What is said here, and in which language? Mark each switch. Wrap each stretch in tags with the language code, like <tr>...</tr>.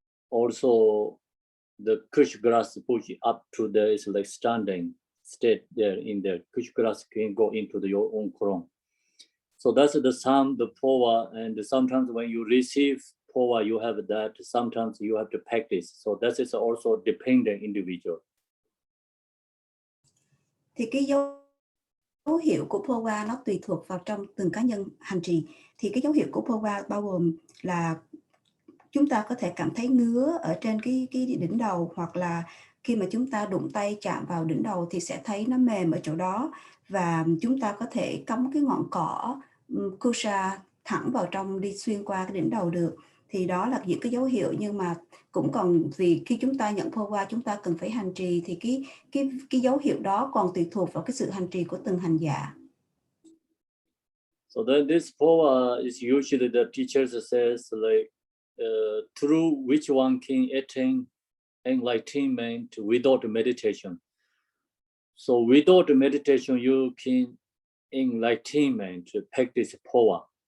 <en>Also, the kush grass push up to the it's like standing state there in there. Kush grass can go into your own crown. So that's the Phowa, and sometimes when you receive Phowa, you have that. Sometimes you have to practice. So that is also dependent individual.</en> <vi>Thì cái dấu hiệu của Phowa nó tùy thuộc vào trong từng cá nhân hành trì. Thì cái dấu hiệu của Phowa bao gồm là chúng ta có thể cảm thấy ngứa ở trên cái đỉnh đầu, hoặc là khi mà chúng ta đụng tay chạm vào đỉnh đầu thì sẽ thấy nó mềm ở chỗ đó, và chúng ta có thể cắm cái ngọn cỏ kusha thẳng vào trong, đi xuyên qua cái đỉnh đầu được. Thì đó là những cái dấu hiệu, nhưng mà cũng còn vì khi chúng ta nhận Phowa chúng ta cần phải hành trì, thì cái dấu hiệu đó còn tùy thuộc vào cái sự hành trì của từng hành giả.</vi> <en>So then this Phowa is usually the teachers says like through which one can attain enlightenment without meditation. So without meditation you can enlightenment practice Phowa.</en>